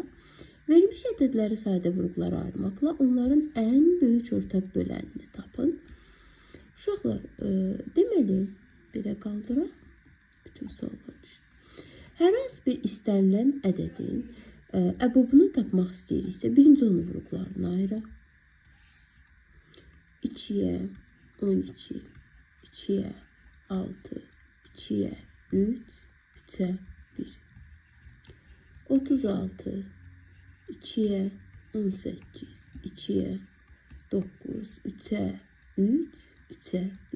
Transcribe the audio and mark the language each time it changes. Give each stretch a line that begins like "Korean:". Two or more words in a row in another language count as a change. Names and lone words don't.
Azerbaijani: Verilmiş ədədləri sadə vurğulara ayırmaqla onların ən böyük ortaq bölənini tapın. Uşaqlar, deməli, belə qaldıraq. Bütün suallar düşsün. Hər hansı bir istənilən ədədin əbobunu tapmaq istəyiriksə, birinci onun vurğularını ayıraq. 2'ye 12, 2'ye 6, 2'ye 3, 3'e 1. 36, 2'ye 18, 2'ye 9, 3'e 3, 3'e 1.